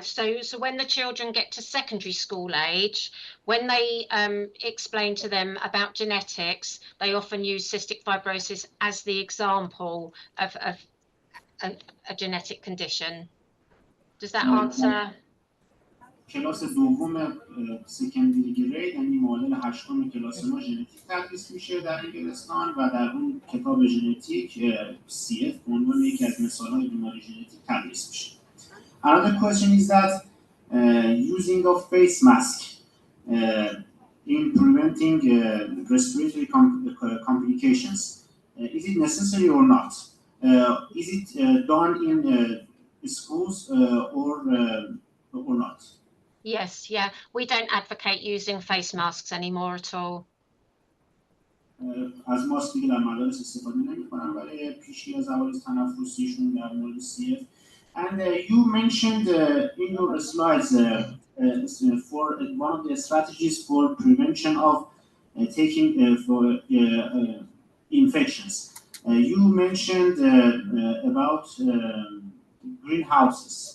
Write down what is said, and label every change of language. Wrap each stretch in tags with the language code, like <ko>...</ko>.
<en>So when the children get to secondary school age, when they explain to them about genetics, they often use cystic fibrosis as the example of a genetic condition. Does that answer?</en> <fa>کلاس دوم سکندری گرید یعنی معادل هشتم کلاس ما ژنتیک تدریس میشه در انگلستان و در اون کتاب ژنتیک CF به عنوان یکی از مثال‌های بیماری ژنتیک تدریس میشه.</fa> <en>Another question is that using of face mask in preventing respiratory complications, is it necessary or not? Is it done in schools or not? Yes, yeah. We don't advocate using face masks anymore at all.</en> <fa>از ماسک دیگه در مدارس استفاده نمی‌کنن ولی پیشی از عوارض تنفسیشون در مورد CF.</fa> <en>And you mentioned in your slides for one of the strategies for prevention of taking for infections. You mentioned about greenhouses.</en>